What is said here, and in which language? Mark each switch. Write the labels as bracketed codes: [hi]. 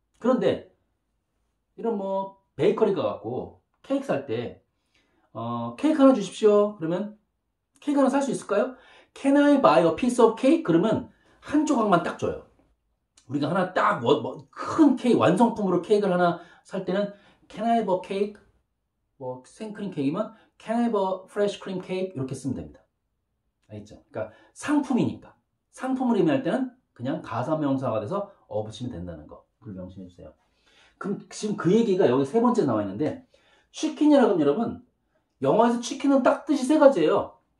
[ko] 그런데 이런 뭐 베이커리 가갖고 케이크 살 때 케이크 하나 주십시오. 그러면 케이크 하나 살 수 있을까요? [en] Can I buy a piece of cake? [ko] 그러면 한 조각만 딱 줘요. 우리가 하나 딱 큰 케이크 완성품으로 케이크를 하나 살 때는 [en] Can I have a cake? [ko] 뭐 생크림 케이크면 [en] Can I have a fresh cream cake? [ko] 이렇게 쓰면 됩니다. 알겠죠? 그러니까 상품이니까 상품을 의미할 때는 그냥 가사명사가 돼서 붙이면 된다는 거. 그걸 명심해 주세요. 그럼 지금 그 얘기가 여기 세 번째 나와 있는데 치킨이라고 하면 여러분 영어에서 치킨은 딱 뜻이 세 가지예요.